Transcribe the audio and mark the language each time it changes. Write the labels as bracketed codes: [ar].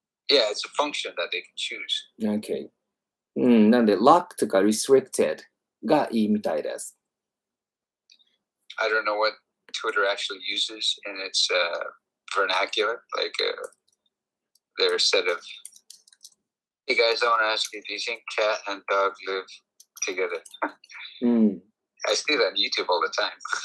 [en] Yeah, it's a function that they can choose. Okay. [ja] なんで、locked とか restricted がいいみたいです。 [en] I don't know what Twitter actually uses in its vernacular. Like their set of, hey guys, I want to ask you, do you think cat and dog live together? I see that on YouTube all the time.